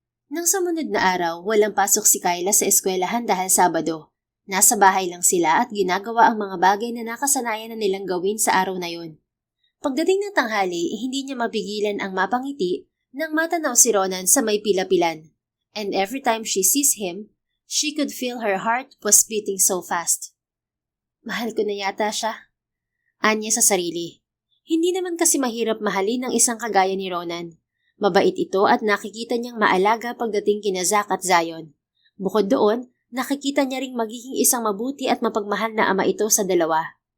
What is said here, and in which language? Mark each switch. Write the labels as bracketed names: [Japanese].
[Filipino] Nang sumunod na araw, walang pasok si Kyla sa eskwelahan dahil Sabado. Nasa bahay lang sila at ginagawa ang mga bagay na nakasanayan na nilang gawin sa araw na yon. Pagdating ng tanghali, hindi niya mapigilan ang mapangiti nang matanaw si Ronan sa may pila-pilan. [English] And every time she sees him, she could feel her heart was beating so fast. [Filipino] Mahal ko na yata siya. Anya sa sarili. Hindi naman kasi mahirap mahalin ng isang kagaya ni Ronan. Mabait ito at nakikita niyang maalaga pagdating kina Zack at Zion. Bukod doon, nakikita niya ring magiging isang mabuti at mapagmahal na ama ito sa dalawa.